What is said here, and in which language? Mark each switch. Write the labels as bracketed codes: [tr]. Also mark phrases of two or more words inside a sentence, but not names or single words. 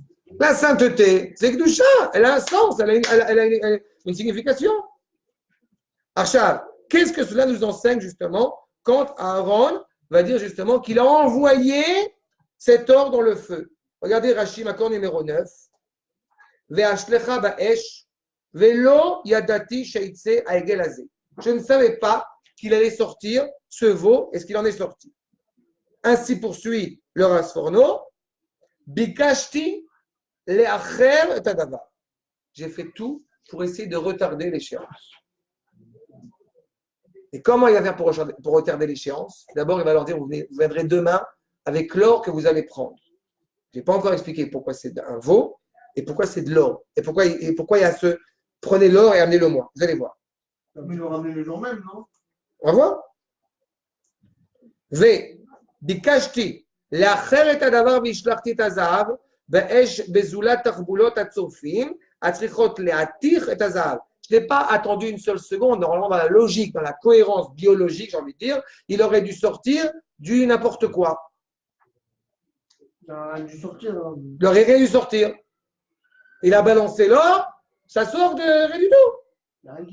[fr] La sainteté, c'est Kedusha. Elle a un sens, elle a une signification. Achab, qu'est-ce que cela nous enseigne justement quand Aaron va dire justement qu'il a envoyé cet or dans le feu? Regardez Rashi, accord numéro 9. [he] ואשליכהו באש, ולא ידעתי שיצא העגל הזה. [fr] Je ne savais pas qu'il allait sortir ce veau, est-ce qu'il en est sorti? Ainsi poursuit le Rasforno. [he] בקשתי לאחר את הדבר. [fr] J'ai fait tout pour essayer de retarder l'échéance. Et comment il va faire pour retarder l'échéance? D'abord, il va leur dire, vous viendrez demain avec l'or que vous allez prendre. Je n'ai pas encore expliqué pourquoi c'est un veau et pourquoi c'est de l'or. Et pourquoi il y a ce prenez l'or et amenez-le-moi. Vous allez voir. Mais ils l'ont ramené le jour même, non? On va voir. V. Bikashti. [he] לאחר את הדבר והשלחתי את הזהב באש בזולת תחבולות הצופים הצריכות להתיך את הזהב. [fr] Je n'ai pas attendu une seule seconde. Normalement, dans la logique, dans la cohérence biologique, j'ai envie de dire, il aurait dû sortir du n'importe quoi. Il aurait dû sortir. Il aurait rien dû sortir. Il a balancé l'or, ça sort de rien du tout.